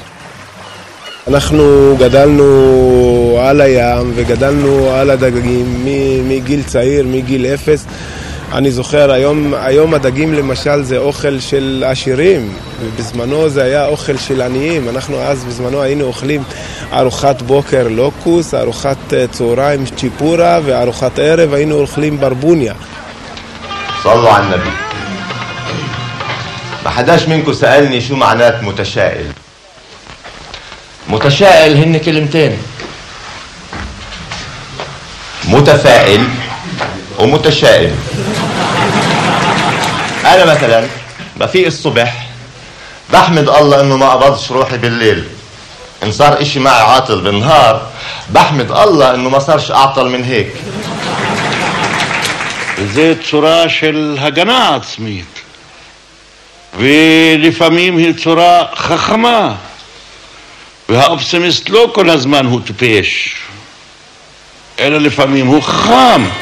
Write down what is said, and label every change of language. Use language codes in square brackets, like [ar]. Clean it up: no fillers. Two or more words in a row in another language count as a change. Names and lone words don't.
[he] אנחנו גדלנו על הים וגדלנו על הדגים מגיל צעיר, מגיל 0. אני זוכר, היום הדגים למשל זה אוכל של עשירים, ובזמנו זה היה אוכל של עניים. אנחנו אז בזמנו היינו אוכלים ארוחת בוקר לוקוס, ארוחת צהריים צ'יפורה, וארוחת ערב היינו אוכלים ברבוניה. [ar] صلوا على النبي. ما حداش منكم سألني شو معنات متشائل. متشائل هن كلمتين، متفائل ومتشائل. أنا مثلا بفيق الصبح بحمد الله إنه ما قبضش روحي بالليل. إن صار إشي معي عاطل بالنهار بحمد الله إنه ما صارش أعطل من هيك. [he] זה צורה של הגנה עצמית, ולפעמים היא צורה חכמה, והאופטימיסט לא כל הזמן הוא טיפש, אלא לפעמים הוא חכם.